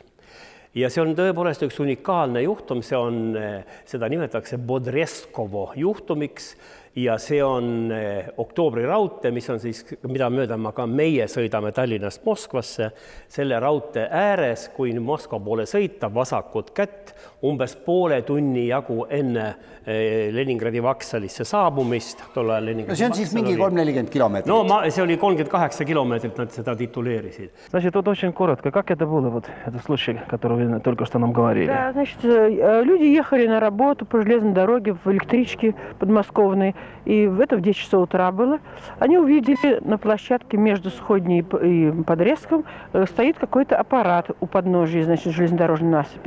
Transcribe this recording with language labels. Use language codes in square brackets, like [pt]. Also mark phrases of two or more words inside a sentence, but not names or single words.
[et] Ja see on tõepoolest üks unikaalne juhtum, seda nimetatakse Podreskovo juhtumiks ja see on oktoobri raudtee, mis on siis, mida mööda ka meie sõidame Tallinnast Moskvasse, selle raudtee ääres, kui Moskva poole sõita, vasakut kätt, umbes poole tunni jagu enne Leningradi vaksalisse saabumist. See on siis mingi 340 kilomeetrit? No, see oli 38 kilomeetrit, nad seda tituleerisid. [ru] Значит, вот очень коротко, как это было, вот этот случай, который вы только что нам говорили? Да, значит, люди ехали на работу по железной дороге в электричке подмосковной. и это в 10 часов утра было, они увидели на площадке между Сходней и Подрезком стоит какой-то аппарат у подножия, значит, железнодорожной насыпи.